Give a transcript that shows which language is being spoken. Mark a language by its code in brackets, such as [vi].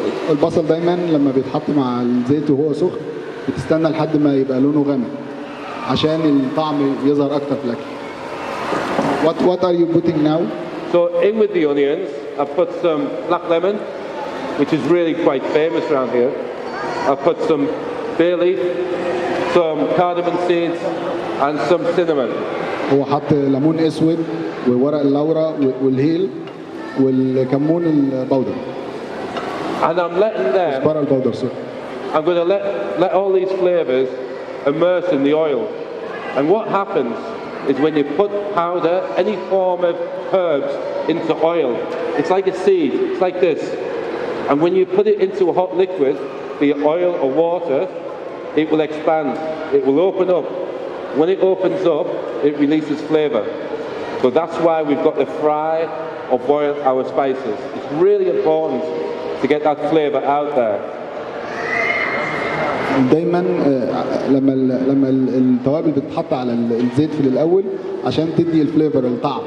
[ar] البصل دايما لما بيتحط مع الزيت وهو سخن بتستنى لحد ما يبقى لونه غامق عشان الطعم يظهر اكتر في الاكل. [en] What are you putting now? So in with the onions, I put some black lemon, which is really quite famous around here. I put some bay leaf, some cardamom seeds, and some cinnamon. [ar] هو حط ليمون اسود وورق اللورا والهيل والكمون البودر. [en] And I'm letting them, [ar] كزبره البودر سوري. [en] I'm going to let all these flavors immerse in the oil. And what happens is when you put powder, any form of herbs into oil, it's like a seed, it's like this. And when you put it into a hot liquid, be it oil or water, it will expand, it will open up. When it opens up, it releases flavor. So that's why we've got to fry or boil our spices. It's really important to get that flavor out there. [ar] دايما لما التوابل بتتحط على الزيت في الاول عشان تدي الفليفر الطعم.